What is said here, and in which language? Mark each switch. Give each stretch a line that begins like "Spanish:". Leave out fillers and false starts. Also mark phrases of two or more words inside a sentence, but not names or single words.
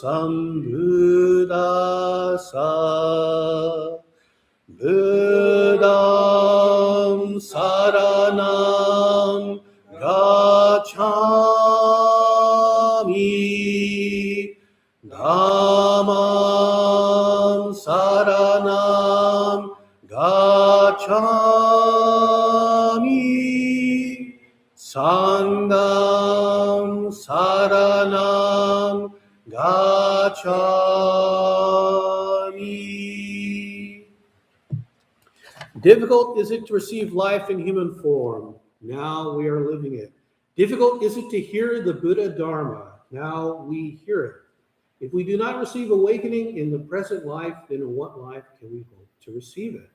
Pali: sambuddhassa Buddham saranam gacchami Dhammam saranam gacchami Sangham saranam gacchami Gacchami.
English: Difficult is it to receive life in human form. Now we are living it. Difficult is it to hear the Buddha Dharma. Now we hear it. If we do not receive awakening in the present life, then in what life can we hope to receive it?